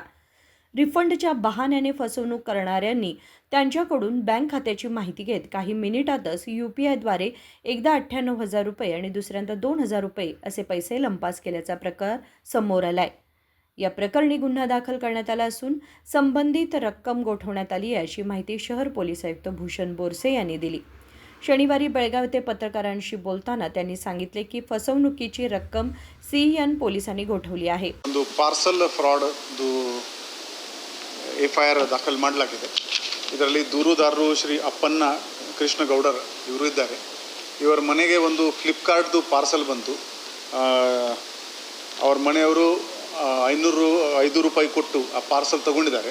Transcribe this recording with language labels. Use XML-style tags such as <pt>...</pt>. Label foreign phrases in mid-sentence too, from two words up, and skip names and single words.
<mr>रिफंडच्या बहाण्याने फसवणूक करणाऱ्यांनी त्यांच्याकडून बँक खात्याची माहिती घेत काही मिनिटातच UPIद्वारे एकदा 98,000 रुपये आणि दुसऱ्यांदा 2,000 रुपये असे पैसे लंपास केल्याचा प्रकार समोर आलाय. या प्रकरणी गुन्हा दाखल करण्यात आला असून संबंधित रक्कम गोठवण्यात आली आहे अशी माहिती शहर पोलीस आयुक्त भूषण बोरसे यांनी दिली. शनिवारी बेळगाव येथे पत्रकारांशी बोलताना त्यांनी सांगितले की फसवणुकीची रक्कम CN पोलिसांनी गोठवली आहे.</mr> <kn>ಒಂದು ಪಾರ್ಸಲ್ ಫ್ರಾಡ್ FIR ದಾಖಲು ಮಾಡಲಾಗಿದೆ. ಇದರಲ್ಲಿ ದೂರುದಾರರು ಶ್ರೀ ಅಪ್ಪಣ್ಣ ಕೃಷ್ಣಗೌಡರ್ ಇವರು ಇದ್ದಾರೆ. ಇವರ ಮನೆಗೆ ಒಂದು ಫ್ಲಿಪ್ಕಾರ್ಟ್ದು ಪಾರ್ಸಲ್ ಬಂತು. ಅವರ ಮನೆಯವರು 500 ರೂಪಾಯಿ ಕೊಟ್ಟು ಆ ಪಾರ್ಸಲ್ ತಗೊಂಡಿದ್ದಾರೆ.</kn>